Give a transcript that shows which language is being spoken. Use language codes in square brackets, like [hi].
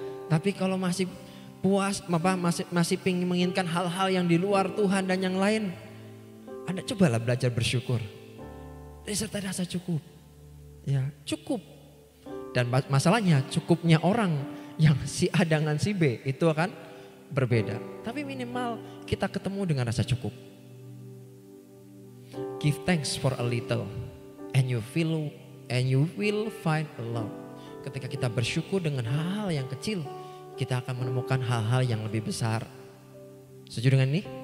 [id] Tapi kalau masih puas, masih ingin menginginkan hal-hal yang di luar Tuhan dan yang lain, Anda cobalah belajar bersyukur. Disertai rasa cukup. Ya, cukup. Dan masalahnya cukupnya orang yang si A dengan si B itu akan berbeda. Tapi minimal kita ketemu dengan rasa cukup. [en] Give thanks for a little and you will find a lot. [id] Ketika kita bersyukur dengan hal-hal yang kecil, kita akan menemukan hal-hal yang lebih besar. Setuju dengan ini?